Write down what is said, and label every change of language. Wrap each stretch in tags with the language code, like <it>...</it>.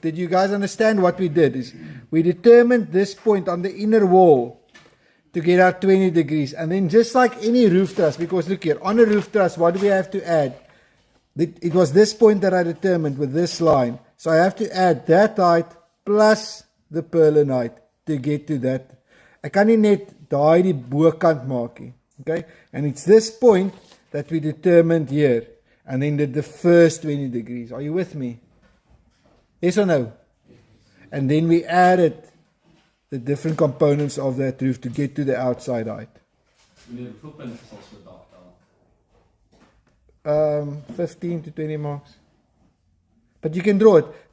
<en>Did you guys understand what we did? We determined this point on the inner wall to get our 20 degrees, and then just like any roof truss, because look here, on a roof truss, what do we have to add? It was this point that I determined with this line, so I have to add that height plus the purlin height to get to that.</en> <af>Ek kan nie net daai die bokant maak nie, okay?</af> <en>And it's this point that we determined here, and then did the first 20 degrees. Are you with me? Yes or no? And then we added the different components of that roof to get to the outside height. 15 to 20 marks. But you can draw it.</en>